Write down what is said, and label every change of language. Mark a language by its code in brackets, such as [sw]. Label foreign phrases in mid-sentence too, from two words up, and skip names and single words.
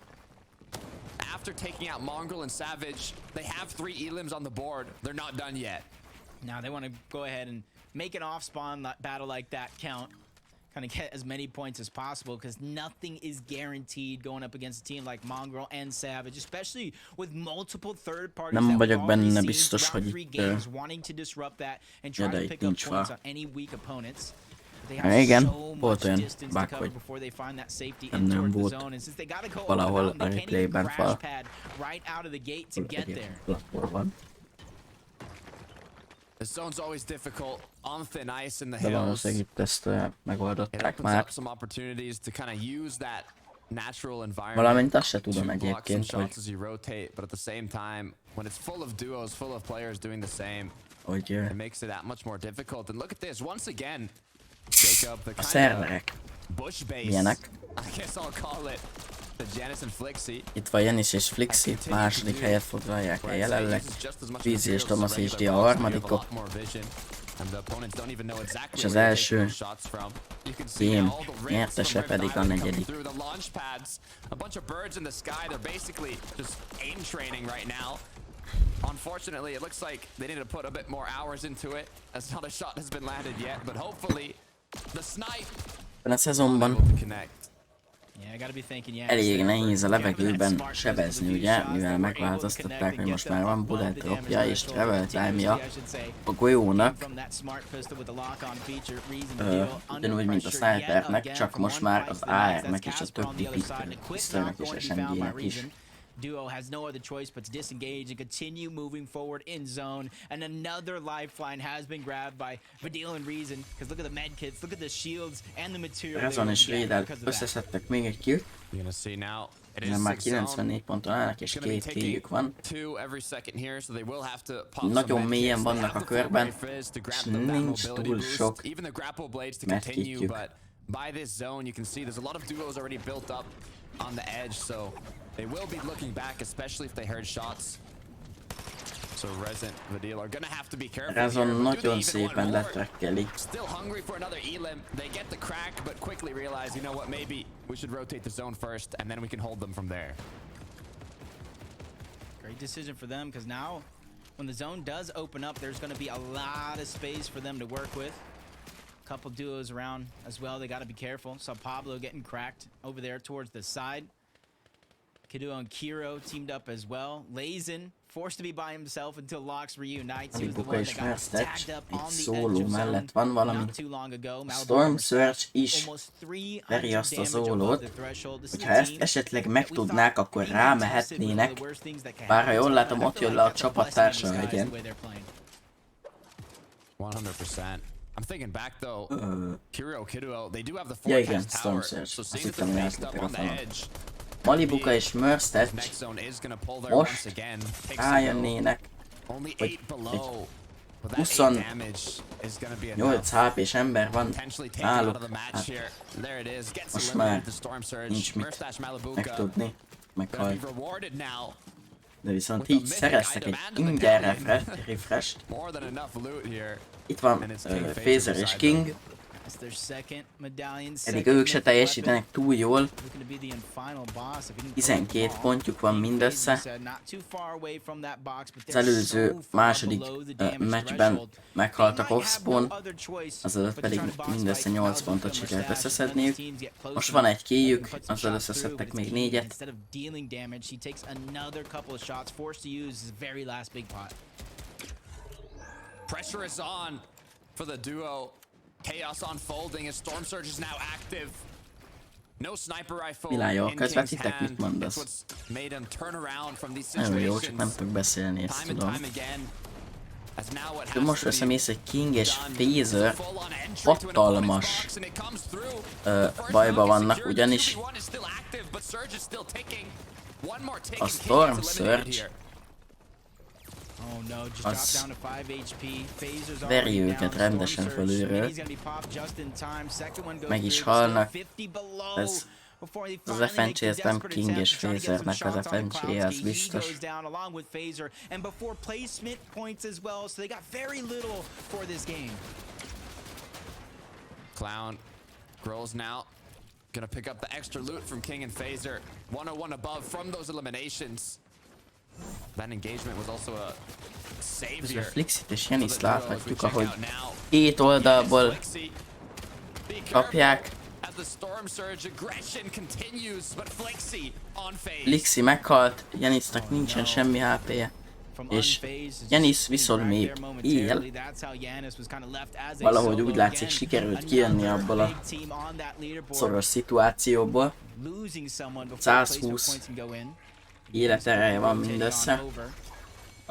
[en] After taking out Mongrel and Savage, they have 3 E-limbs on the board. They're not done yet. Now they want to go ahead and make an off-spawn battle like that count. Kind of get as many points as possible because nothing is guaranteed going up against a team like Mongrel and Savage, especially with multiple third parties [hu] Nem [en] that we've [hu] vagyok benne [en] already seen [hu] biztos, [en] throughout [hu] hogy 3 itt, [en] games wanting to disrupt that and try [hu] de [en] to [hu] itt [en] pick up [hu] nincs [en] points [hu] fa. [en] on any weak opponents. They [hu] Igen, [en] have so [hu] volt [en] much [hu] olyan [en] distance to [hu] bug, [en] cover [hu] hogy [en] before they find that safety [hu] nem [en] in towards the [hu] volt [en] zone, and since they got to go over [hu] valahol [en] the mountain, [hu] a [en] they can't even [hu] replayben [en] crash [hu] fal. [en] pad right out of the gate to get there. [hu] Lapor van. [en] The zone's always difficult on thin ice in the [hu] De [en] hills. [hu] valószínűleg itt ezt [en] It [hu] megoldották [en] opens [hu] már. [en] up some opportunities to kind of use that natural environment. [hu] Valamint azt se [en] to [hu] tudom [en] block some [hu] egyébként, hogy [en] shots as you rotate, but at the same time, when it's full of duos, full of players doing the same, [hu] hogy [en] It makes it that much more difficult. And look at this once again. Jacob, the [hu] a [en] kind [hu] szerverek [en] of bush base. [hu] milyenek. [en] I guess I'll call it the Janice and Flixi. [hu] Itt van Janis és Flixi, második helyet foglalják el jelenleg. Vizi és Thomas és Dia a harmadikok. És az első game nyertese pedig a negyedik. [en] Unfortunately, it looks like they need to put a bit more hours into it, as not a shot has been landed yet, but hopefully the snipe [hu] Ebben a szezonban [en] able to connect. Yeah, I gotta be thinking, yeah, [hu] elég nehéz a levegőben sebezni, ugye, mivel megváltoztatták, hogy most már van bullet dropja és [en] travel time- [hu] ja a golyónak, ugyanúgy, mint a snipernek, csak most már az AR-nek és a többi pisztolynak és SMG-nek is. [en] Duo has no other choice but to disengage and continue moving forward in zone. And another lifeline has been grabbed by Vidil and Reason. Because look at the medkits, look at the shields and the material. [hu] Razon és Védel összeszedtek még egy killt. [en] You're gonna see now. [hu] Nem már 94 ponton állnak, és 2 killjük van. Nagyon mélyen vannak a körben, és nincs túl sok medkitjük. [en] By this zone, you can see there's a lot of duos already built up on the edge, so they will be looking back, especially if they heard shots. So Resident Vidil are gonna have to be careful. [hu] Razon nagyon szépen letrekkeli. [en] Still hungry for another elim. They get the crack, but quickly realize, you know what, maybe we should rotate the zone first, and then we can hold them from there. Great decision for them, because now, when the zone does open up, there's going to be a lot of space for them to work with. Couple duos around as well. They got to be careful. Saw Pablo getting cracked over there towards the side. Kidu and Kiro teamed up as well. Lazen forced to be by himself until Lox reunites. He was the one that got tagged up on the edge of zone not too long ago. [hu] Storm Surge is veri azt a zólót, hogyha ezt esetleg megtudnák, akkor rámehetnének, bár ha jól látom, ott jön le a csapattársa legyen. [en] 100%. I'm thinking back though, Kiro, Kiduo, they do have the [hu] Ja igen, [en] forecast [hu] Storm [en] tower, [hu] Surge, [en] so [hu] azt [en] seeing that [hu] hittem, [en] they're [hu] hogy [en] based up [hu] átlettek a [en] on the [hu] falon. [en] edge, [hu] Malibuka és Mörstech [en] next zone is gonna pull there [hu] most [en] once again. [hu] rájönnének, [en] Only [hu] hogy [en] 8 below. But that [hu] 28 [en] 8 damage is gonna be enough. [hu] HP-s ember van [en] Potentially taken out of [hu] náluk, [en] the match [hu] hát [en] here. There it is. Gets [hu] most [en] eliminated [hu] már [en] the Storm Surge. [hu] nincs mit [en] Murstache Malibuka [hu] megtudni, [en] gonna [hu] meghalt. [en] be rewarded now. [hu] De viszont így szereztek egy ingyen refresh-t. [en] More than enough loot here. [hu] Itt van Phaser és King, [en] That's their second medallion. [hu] eddig ők se teljesítenek túl jól, 12 pontjuk van mindössze. Az előző második meccsben meghaltak off-spawn, azaz pedig mindössze 8 pontot sikerült összeszedniük. Most van egy killjük, azzal összeszedtek még 4-et. [en] Pressure is on for the duo. Chaos unfolding as Storm Surge is now active. No sniper rifle [hu] Világos, [en] in [hu] közvetítek, [en] King's [hu] mit [en] hand. [hu] mondasz? [en] That's what's made him turn around from these [hu] Nagyon jó, csak [en] situations. [hu] nem tudok beszélni, ezt [en] Time and [hu] tudom. [en] time again. As now what [hu] De [en] has [hu] most [en] to be [hu] összemész egy King és Phaser, [en] full on entry to an [hu] hatalmas [en] opponent's box and it comes through. The first [hu] bajba [en] round is [hu] vannak, [en] secured, [hu] ugyanis [en] 2v1 is still active, but Surge is still ticking. One more tick [hu] a [en] and King [hu] Storm [en] gets eliminated [hu] Surge [en] here. Oh no, just [hu] az [en] dropped down to 5 HP. Phasers [hu] veri [en] already [hu] őket [en] down. [hu] rendesen [en] Storm Surge, [hu] fölülről. [en] he's gonna be popped just in time. Second one goes [hu] Meg is [en] through, but still [hu] halnak. [en] 50 below [hu] Ez [en] before they [hu] az [en] finally make the [hu] FNC-t nem [en] desperate [hu] King [en] attempt [hu] és [en] to try to get some [hu] Phasernek az [en] shots on [hu] FNC-je, az [en] Cloudski. He [hu] biztos. [en] goes down along with Phaser, and before placement points as well, so they got very little for this game. Clown grows now. Gonna pick up the extra loot from King and Phaser. 101 above from those eliminations. That engagement was also a [hu] Közben [en] savior. [hu] Flixit és Janis láthatjuk, ahogy két oldalból kapják. [en] As the Storm Surge aggression continues, but [hu] Flixi meghalt, Janisnak nincsen semmi HP-je. És Janis viszont még él. Valahogy úgy látszik, sikerült kijönni abból a szoros szituációból. 120 életereje van mindössze.